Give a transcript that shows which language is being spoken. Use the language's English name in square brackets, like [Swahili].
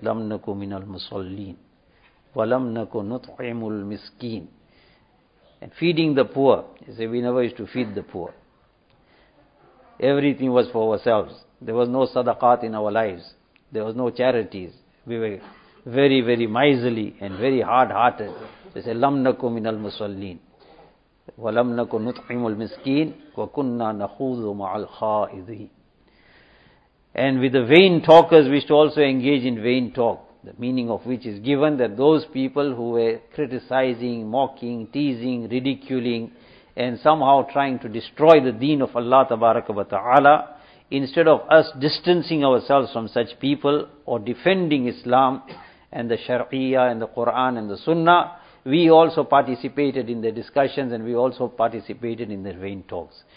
[Arabic] لَمْ نَكُ مِنَ الْمُصَلِّينَ وَلَمْ نَكُ نُطْعِمُ الْمِسْكِينَ. [English] And feeding the poor. He said, we never used to feed the poor. Everything was for ourselves. There was no sadaqat in our lives. There was no charities. We were very, very miserly and very hard-hearted. They said, [Arabic] لَمْ نَكُ مِنَ الْمُصَلِّينَ وَلَمْ نَكُنْ نُطْعِمُ الْمِسْكِينَ وَكُنَّا نَخُوذُ مَعَ الْخَائِذِينَ. [English] And with the vain talkers, we used to also engage in vain talk, the meaning of which is given, that those people who were criticizing, mocking, teasing, ridiculing, and somehow trying to destroy the deen of Allah tabaraka wa ta'ala, instead of us distancing ourselves from such people or defending Islam and the Sharia and the Quran and the Sunnah, we also participated in the discussions and we also participated in their vain talks.